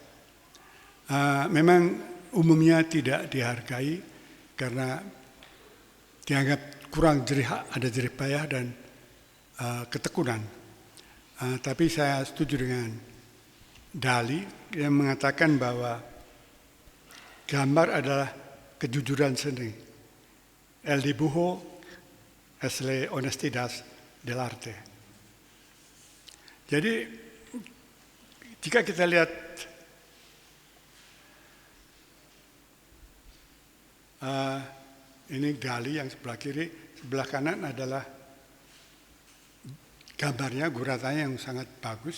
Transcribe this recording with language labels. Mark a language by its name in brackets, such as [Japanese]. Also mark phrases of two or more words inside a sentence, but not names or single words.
[Indonesian] Memang umumnya tidak dihargai karena dianggap kurang ada jerih payah dan ketekunan. Tapi saya setuju dengan Dali yang mengatakan bahwa gambar adalah kejujuran seni. [Spanish] El dibujo es la honestidad del arte. [Indonesian] Jadi jika kita lihat ini Dali yang sebelah kiri, sebelah kanan adalah gambarnya, guratannya yang sangat bagus.